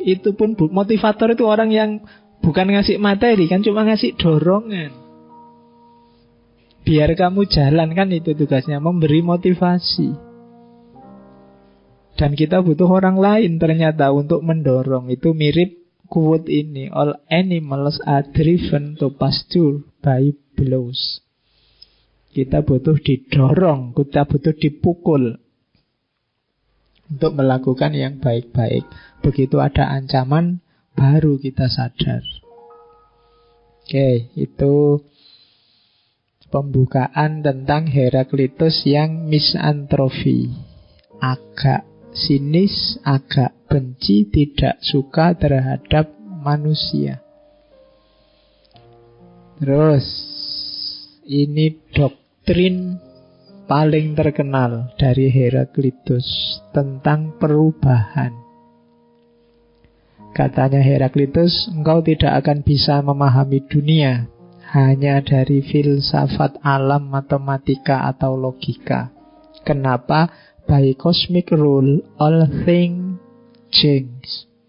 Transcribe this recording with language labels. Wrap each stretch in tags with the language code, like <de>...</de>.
<id>Itu pun motivator itu orang yang bukan ngasih materi, kan cuma ngasih dorongan. Biar kamu jalan, kan itu tugasnya, memberi motivasi. Dan kita butuh orang lain ternyata untuk mendorong. Itu mirip quote ini,</id> <en>all animals are driven to pasture by blows.</en> <id>Kita butuh didorong, kita butuh dipukul untuk melakukan yang baik-baik. Begitu ada ancaman, baru kita sadar. Oke, itu pembukaan tentang Heraclitus yang misantropi. Agak sinis, agak benci, tidak suka terhadap manusia. Terus, ini doktrin paling terkenal dari Heraclitus tentang perubahan. Katanya Heraclitus, engkau tidak akan bisa memahami dunia hanya dari filsafat alam, matematika atau logika. Kenapa?</id> <en>By cosmic rule, all things change.</en>